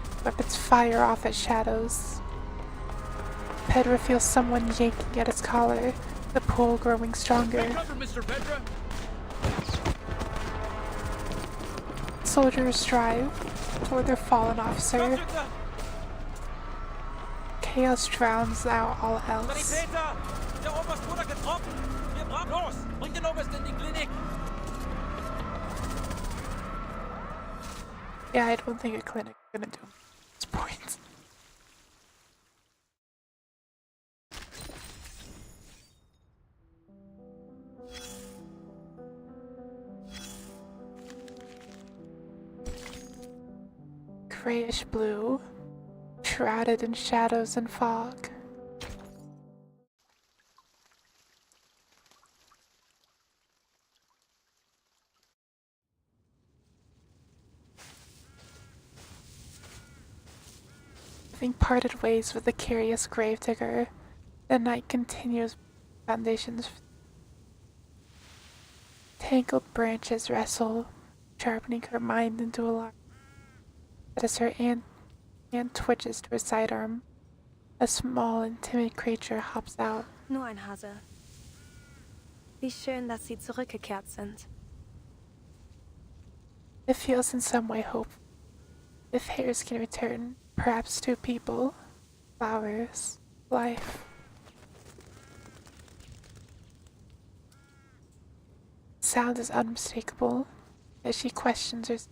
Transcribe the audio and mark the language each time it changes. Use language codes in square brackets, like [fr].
[en] Weapons fire off at shadows. Pedro feels someone yanking at his collar. The pull growing stronger. Cover, Mr. Petra. Soldiers strive toward their fallen officer. Chaos drowns out all else. [de] Sanitäter! Der Oberst wurde getroffen! Wir brauchen los! Bring den Oberst in die Klinik! [en] Yeah, I don't think a clinic is gonna do this point. grayish blue, shrouded in shadows and fog. Having parted ways with the curious gravedigger, the knight continues foundations. Tangled branches wrestle, sharpening her mind into alarm. But as her hand twitches to her sidearm, a small and timid creature hops out. [de] Nur ein Hase. Wie schön, dass Sie zurückgekehrt sind. [en] It feels in some way hopeful. If hares can return, perhaps to people, flowers, life. Sound is unmistakable as she questions her.